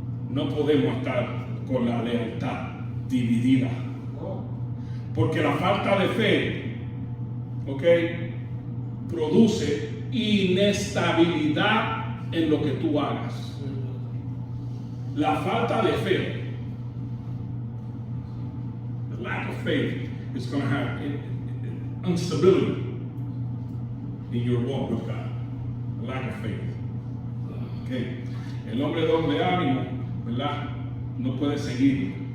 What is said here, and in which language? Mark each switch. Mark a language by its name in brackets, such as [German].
[Spanish] No podemos estar con la lealtad dividida, porque la falta de fe, produce inestabilidad en lo que tú hagas. La falta de fe, [English] the lack of faith, is going to have instability in your walk with God. The lack of faith. Okay. [Spanish] El hombre de doble ánimo, ¿verdad? No puede seguir.